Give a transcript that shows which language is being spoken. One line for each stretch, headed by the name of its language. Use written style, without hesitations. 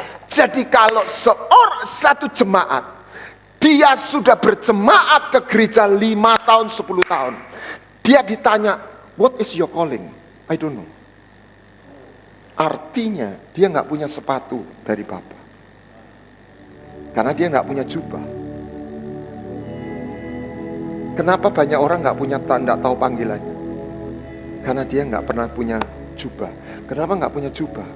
Indonesian: Jadi kalau satu jemaat, dia sudah berjemaat ke gereja 5 tahun, 10 tahun. Dia ditanya,
English: what is your calling? I don't know.
Indonesian: Artinya dia nggak punya sepatu dari Bapa. Karena dia nggak punya jubah. Kenapa banyak orang nggak punya tanda tahu panggilannya? Karena dia nggak pernah punya jubah. Kenapa nggak punya jubah?